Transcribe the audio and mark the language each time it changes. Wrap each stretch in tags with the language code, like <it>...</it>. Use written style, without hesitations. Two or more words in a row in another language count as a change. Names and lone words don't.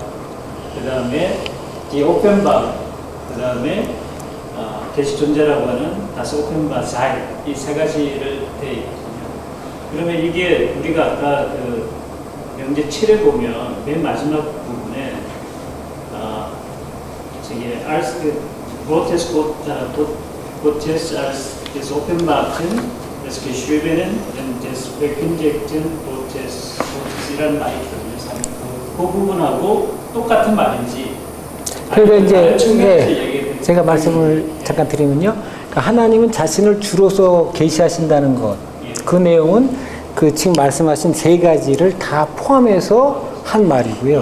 <ko>그 다음에 이 오펜바, 그 다음에 계시 존재라고 하는</ko> <de>das Offenbarsein,</de> <ko>이 세 가지를 되어 있거든요. 그러면 이게 우리가 아까 그 명제 7에 보면 맨 마지막 부분에 저기</ko> <de>Gottes als des Offenbarten, des Geschriebenen und des Verkündigten Gottes</de> <ko>계시라는 말이 있거든요. 그 부분하고 똑같은 말인지. 그러니까 아니면 이제 다른 측면에서 예, 얘기해도 제가 말씀을 잠깐 드리면요. 그러니까 하나님은 자신을 주로서 계시하신다는 것. 예. 그 내용은 그 지금 말씀하신 세 가지를 다 포함해서 한 말이고요.</ko>